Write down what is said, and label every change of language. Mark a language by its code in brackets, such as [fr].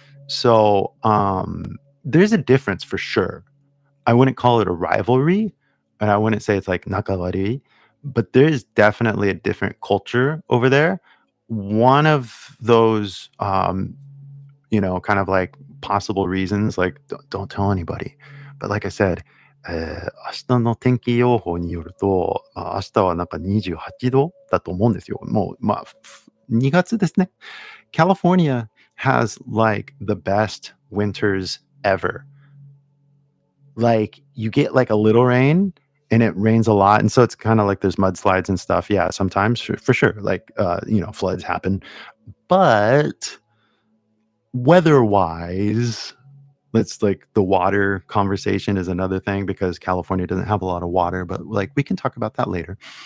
[en] So there's a difference for sure. I wouldn't call it a rivalry, and I wouldn't say it's like nakawari, but there's definitely a different culture over there. One of those kind of like possible reasons, like don't tell anybody. But like I said, [ja] 明日の天気予報によると、明日はなんか28度だと思うんですよ。もう、2月ですね。 [en] California has like the best winters ever. Like you get like a little rain and it rains a lot. And so it's kind of like there's mudslides and stuff. Yeah, sometimes for sure. Like, floods happen. But weather-wise, let's like the water conversation is another thing because California doesn't have a lot of water, but like we can talk about that later.